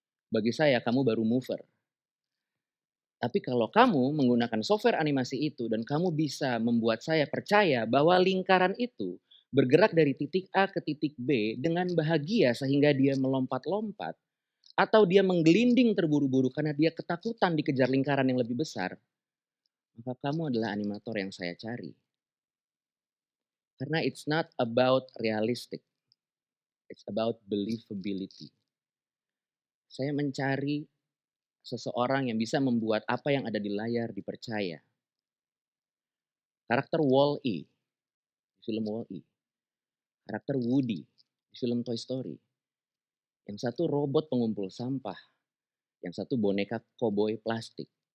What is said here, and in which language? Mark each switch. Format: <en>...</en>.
<id>Bagi saya kamu baru mover. Tapi kalau kamu menggunakan software animasi itu dan kamu bisa membuat saya percaya bahwa lingkaran itu bergerak dari titik A ke titik B dengan bahagia sehingga dia melompat-lompat atau dia menggelinding terburu-buru karena dia ketakutan dikejar lingkaran yang lebih besar, maka kamu adalah animator yang saya cari. Karena</id> <en>it's not about realistic, it's about believability.</en> <id>Saya mencari seseorang yang bisa membuat apa yang ada di layar dipercaya. Karakter Wall-E di film Wall-E, karakter Woody di film Toy Story. Yang satu robot pengumpul sampah, yang satu boneka koboi plastik.</id>